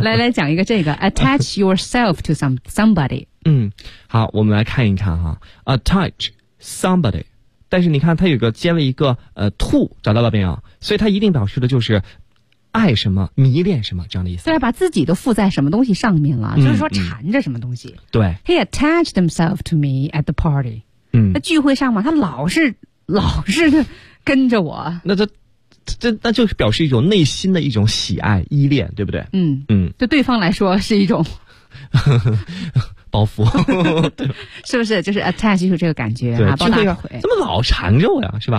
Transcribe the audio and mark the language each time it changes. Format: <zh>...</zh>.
<zh>来讲一个这个 attach yourself to somebody。好，我们来看一看哈 ，attach somebody。但是你看，它有个接了一个to， 找到了没有？所以它一定表示的就是爱什么、迷恋什么这样的意思。对，把自己都附在什么东西上面了，就是说缠着什么东西。对</zh> <en>，He attached himself to me at the party。</en> <zh>那聚会上嘛，他老是的。跟着我，那就表示一种内心的一种喜爱、依恋，对不对？对对方来说是一种包袱，是不是？就是 attach 就是这个感觉啊，抱大腿，怎么老缠着我呀，是吧？</zh>